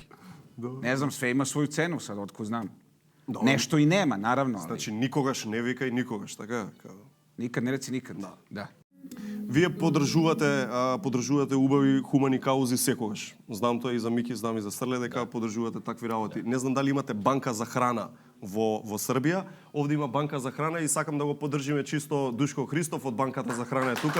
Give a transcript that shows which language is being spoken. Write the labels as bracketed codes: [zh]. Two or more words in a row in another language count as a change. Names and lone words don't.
[sr] Ne znam, sve ima svoju cenu sad, otko znam. Nešto i nema, naravno. [mk] Значи, никогаш не викај никогаш, така? [sr] Nikad ne reci nikad. Da. [mk] Вие поддржувате убави хумани каузи секогаш. Знам тоа и за Мики, знам и за Срле дека поддржувате такви работи. Не знам дали имате банка за храна во Србија. Овде има банка за храна и сакам да го поддржиме чисто Душко Христов од банката за храна е тука.